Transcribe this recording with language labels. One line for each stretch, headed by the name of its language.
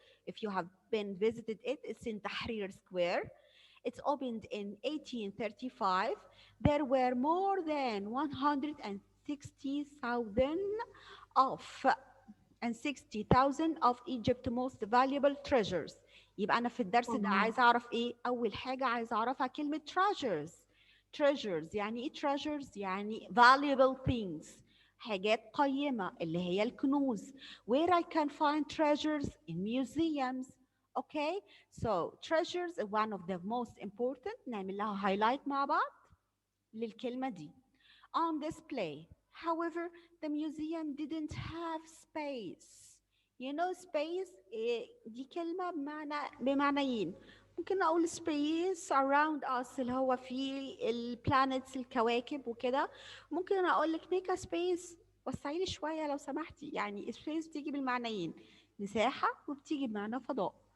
English: If you have been visited it, it's in Tahrir Square. It's opened in 1835. There were more than 160,000 of 60,000 of Egypt's most valuable treasures.
Arabic: يبقى أنا في الدرس ده
English: Wow.
Arabic: عايزة أعرف إيه؟ أول حاجة عايزة أعرفها كلمة treasures. treasures يعني إيه treasures؟ يعني valuable things. حاجات قيمة اللي هي الكنوز.
English: Where I can find treasures in museums. Okay, so treasures is one of the most important.
Arabic: نعمل لها highlight مع بعض للكلمة دي.
English: On display. However, the museum didn't have space. You know space دي كلمة بمعنيين.
Arabic: ممكن أقول space around us اللي هو فيه البلانيتس الكواكب وكده. ممكن أقول لك make a space وسعي لي شوية لو سمحتي. يعني space بتيجي بالمعنيين، مساحة وبتيجي بمعنى فضاء.